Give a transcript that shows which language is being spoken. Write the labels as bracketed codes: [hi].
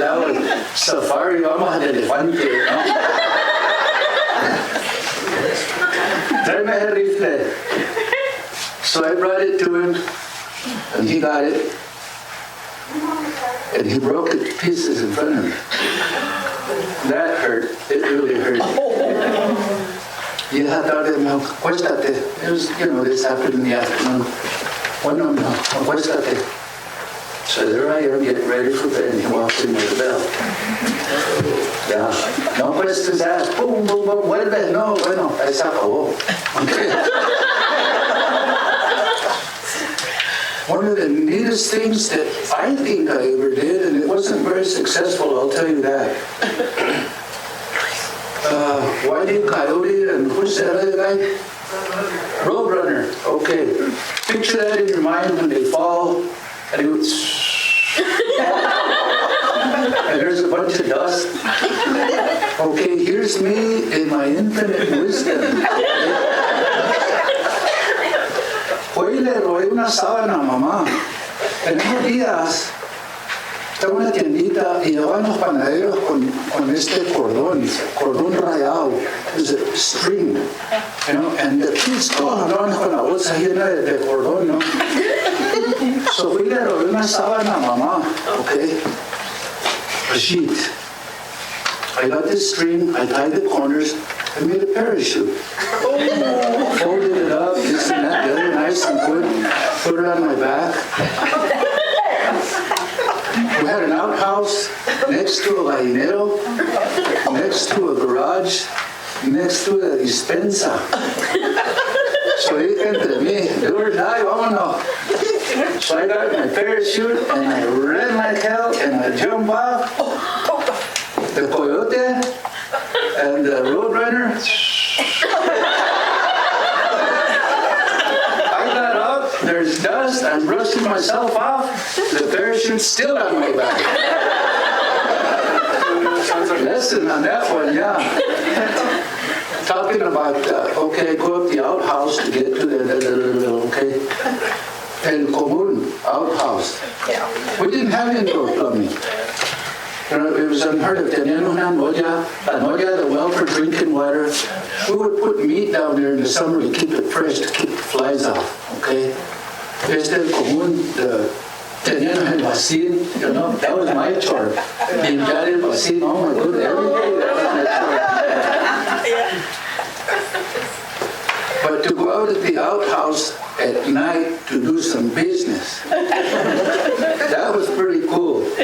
[en] I was safari, [es] vamos al elefante, ¿no? Tráeme ese rifle. [en] So I brought it to him, and he got it, and he broke it to pieces in front of me. That hurt. It really hurt. [es] Y esa tarde me dijo, acuéstate. [en] It was, this happened in the afternoon. [es] Bueno, no, acuéstate. [en] So there I am, getting ready for bed, and he walks in with the bell. [es] Yeah. No acuestes, boom, boom, boom, vuelve. No, bueno, ahí se acabó. [en] Okay. One of the neatest things that I think I ever did, and it wasn't very successful, I'll tell you that. Whitey Coyote and who's that other guy? Roadrunner. Okay. Picture that in your mind when they fall, and it goes, and there's a bunch of dust. Okay, here's me in my infinite wisdom. [es] Hoy le robé una sábana a mamá. En unos días, estaba en una tiendita y llevaban los panaderos con este cordón rayado. [en] It's a string, and the kids [es] todos andaban con la bolsa llena de cordón, ¿no? So fui le robé una sábana a mamá, okay? [en] A sheet. I got this string, I tied the corners, I made a parachute. Folded it up, this and that, the other nice and good, put it on my back. We had an outhouse next to a gallinero, next to a garage, next to the dispensa. [es] So dije entre mí, ay, vámonos. [en] So I got my parachute and I ran like hell and I jumped off. The coyote and the roadrunner. I got up, there's dust, I'm brushing myself off, the parachute's still on my back. Lesson on that one, yeah. Talking about, okay, go up the outhouse to get to the okay, El Común outhouse. We didn't have indoor plumbing. It was unheard of. [es] Tenían una olla, [en] the well for drinking water. We would put meat down there in the summer to keep it fresh, to keep the flies off, okay? [es] El Común, tenían el vacín, [en] you know, that was my chore. [es] Limpiar el vacín, [en] oh my goodness, every day that was my chore. But to go out at the outhouse at night to do some business, that was pretty cool.